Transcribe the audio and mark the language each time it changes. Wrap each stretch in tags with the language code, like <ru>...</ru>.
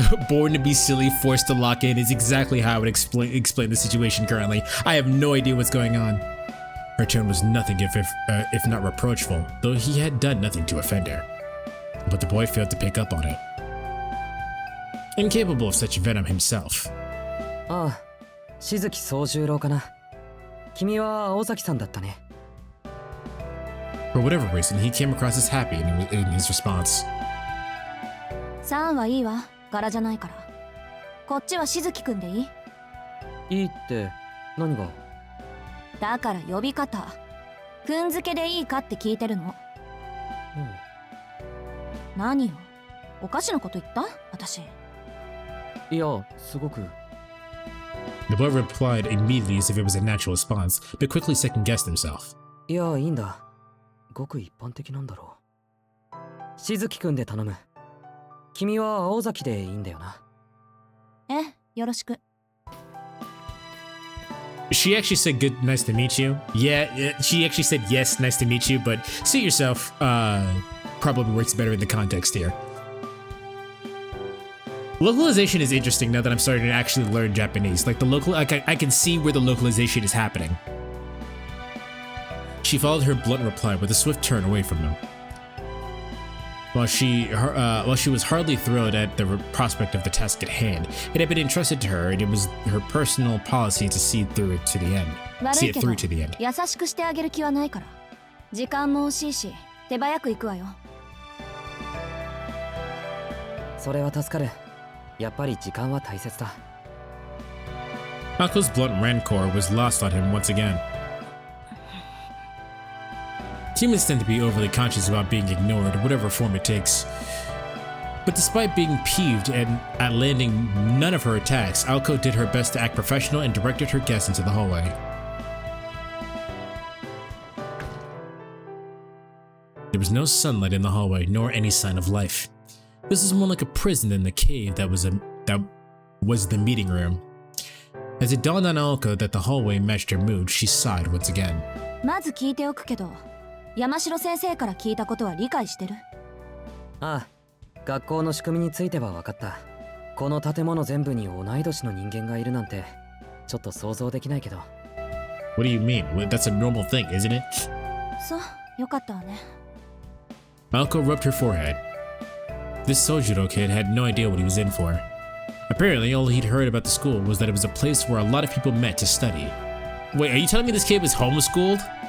<en>Born to be silly, forced to lock in is exactly how I would explain the situation currently. I have no idea what's going on. Her tone was nothing if not reproachful, though he had done nothing to offend her. But the boy failed to pick up on it. Incapable of such venom himself.</en> <ja>ああ、静木宗十郎かな。君は青崎さんだったね。</ja> <en>For whatever reason, he came across as happy in his response.</en> <ja>さんはいいわ。柄じゃないから。こっちは静木くんでいい？いいって何が？だから呼び方。くん付けでいいかって聞いてるの。何よ。おかしなこと言った？私。いや、すごく。</ja> <en>The boy replied immediately as if it was a natural response, but quickly second-guessed himself.</en> <ja>いや、いいんだ。ごく一般的なんだろう。静木くんで頼む。君は青崎でいいんだよな。よろしく。</ja> <en>She actually said good, nice to meet you. Yeah, she actually said yes, nice to meet you, but suit yourself probably works better in the context here. Localization is interesting now that I'm starting to actually learn Japanese. Like I can see where the localization is happening. She followed her blunt reply with a swift turn away from him. While she was hardly thrilled at the prospect of the task at hand, it had been entrusted to her, and it was her personal policy to see it through to the end.</en> <ja>悪いけど、優しくしてあげる気はないから。時間も惜しいし、手早く行くわよ。それは助かる。やっぱり時間は大切だ。</ja> <en>Ako's blunt rancor was lost on him once again. Humans tend to be overly conscious about being ignored, whatever form it takes. But despite being peeved at landing none of her attacks, Aoko did her best to act professional and directed her guests into the hallway. There was no sunlight in the hallway, nor any sign of life. This was more like a prison than the cave that was the meeting room. As it dawned on Aoko that the hallway matched her mood, she sighed once again.</en> <ja>まず聞いておくけど、山城先生から聞いたことは理解してる？ああ、学校の仕組みについては分かった。この建物全部に同い年の人間がいるなんて、ちょっと想像できないけど。</ja> <en>What do you mean? That's a normal thing, isn't it?</en> <ja>そう、よかったわね。</ja> <en>Aoko rubbed her forehead. This Sojiro kid had no idea what he was in for. Apparently, all he'd heard about the school was that it was a place where a lot of people met to study. Wait, are you telling me this kid was homeschooled?</en>